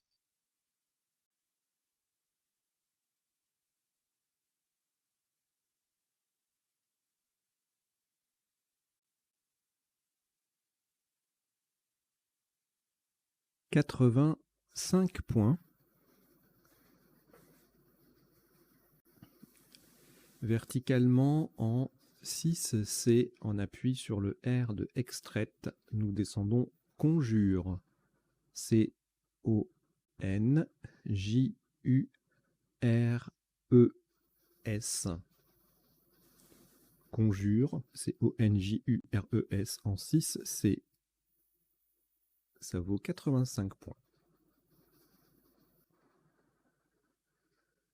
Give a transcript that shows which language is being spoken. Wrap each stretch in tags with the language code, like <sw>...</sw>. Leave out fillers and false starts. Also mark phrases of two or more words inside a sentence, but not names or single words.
<fr>$85 points. Verticalement en 6C, en appui sur le R de extraite, nous descendons conjure. C-O-N-J-U-R-E-S. Conjure, C-O-N-J-U-R-E-S en 6C. Ça vaut 85 points.</fr>